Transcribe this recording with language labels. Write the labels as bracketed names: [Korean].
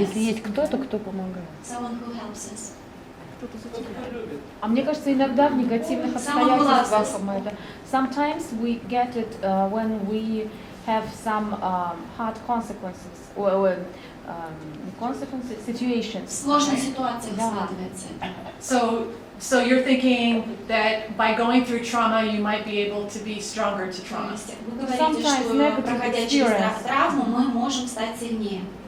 [Russian] Если есть кто-то, кто помогает. [English] Someone who helps us. [Russian] А мне кажется, иногда в негативных обстоятельствах мы это. [English] Sometimes we get it when we have some hard consequences or consequences situations. [Russian] В сложных ситуациях складывается. [English] So you're thinking that by going through trauma, you might be able to be stronger to trauma. [Russian] Вы говорите, что проходя через травму, мы можем стать сильнее.